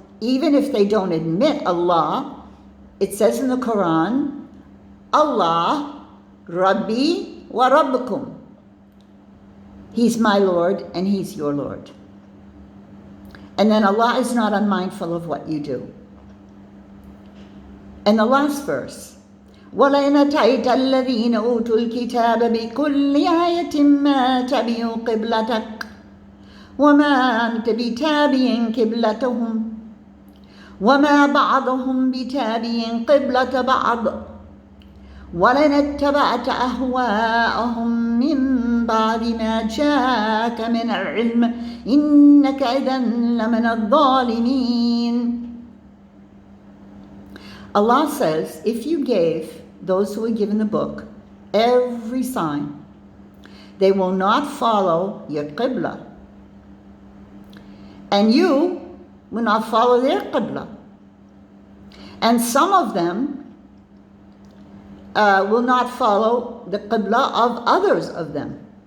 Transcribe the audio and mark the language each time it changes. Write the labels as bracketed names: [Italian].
[English] Even if they don't admit Allah, it says in the Quran, Allah, [Arabic] Rabbi wa Rabbukum. [English] He's my Lord and He's your Lord. And then Allah is not unmindful of what you do. And the last verse, [Arabic] وَلَئِنْ أَتَيْتَ الَّذِينَ أُوتُوا الْكِتَابَ بِكُلِّ آيَةٍ مَا تَبِعُوا قِبْلَتَكَ وَمَا أَنْتَ بِتَابِعٍ قِبْلَتَهُمْ وَمَا بَعْضُهُمْ بِتَابِعٍ قِبْلَةَ بَعْضٍ وَلَئِنِ اتَّبَعْتَ أَهْوَاءَهُمْ مِنْ بَعْدِ مَا جَاءَكَ مِنَ الْعِلْمِ إِنَّكَ إِذًا لَمِنَ الظَّالِمِينَ. [English] Allah says, if you gave those who were given the book every sign, they will not follow your qibla. And you will not follow their qibla. And some of them will not follow the qibla of others of them.